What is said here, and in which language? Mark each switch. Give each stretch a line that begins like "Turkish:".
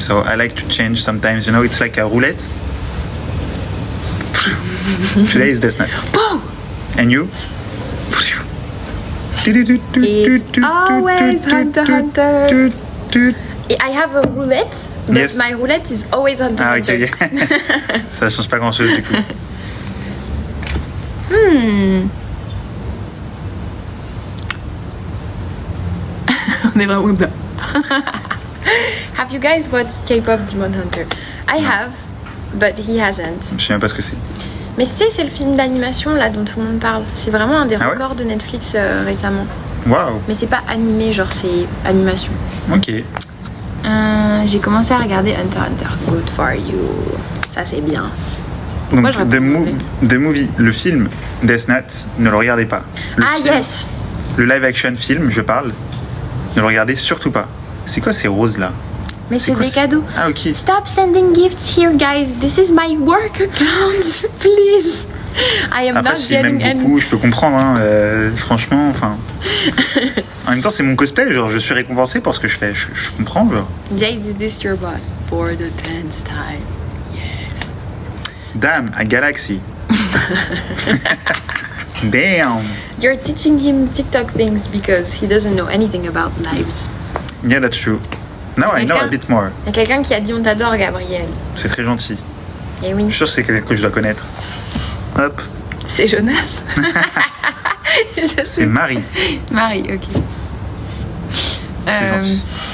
English: So I like to change sometimes. You know, it's like a roulette. Today is Death Note. Boom! And you? It's always Hunter Hunter. I have a roulette, but Yes. my roulette is always Hunter Ah, Hunter. ok.
French: Ça change pas grand chose du coup. On est vraiment comme ça.
English: Have you guys watched K-pop Demon Hunter? I have, but he hasn't.
French: Je sais même pas ce que c'est. Mais c'est le film d'animation là dont tout le monde parle. C'est vraiment un des records de Netflix récemment. Waouh. Mais c'est pas animé, genre c'est animation. Ok. J'ai commencé à regarder Hunter x Hunter.
English: Good for you.
French: Ça c'est bien. Donc The Movie, le film Death Note, ne le regardez pas.
English: Yes.
French: Le live action film, je parle, ne le regardez surtout pas. C'est quoi ces roses là? Mais c'est des cadeaux. Ah ok.
English: Stop sending gifts here, guys. This is my work account, please. I am
French: Après,
English: not
French: s'il
English: getting
French: m'aime beaucoup, je peux comprendre. Hein, franchement, enfin. En même temps, c'est mon cosplay. Genre, je suis récompensé pour ce que je fais. Je comprends, genre.
English: Jade, is this your bot for the 10th time? Yes. Damn, a galaxy. Damn. You're teaching him TikTok things because he doesn't know anything about lives. Yeah, that's true. Now I know a bit more.
French: Il y a quelqu'un qui a dit on t'adore, Gabriel. C'est très gentil. Et oui. Je suis sûr que c'est quelqu'un que je dois connaître. Hop. C'est Jonas. C'est Marie. Marie, ok. C'est gentil.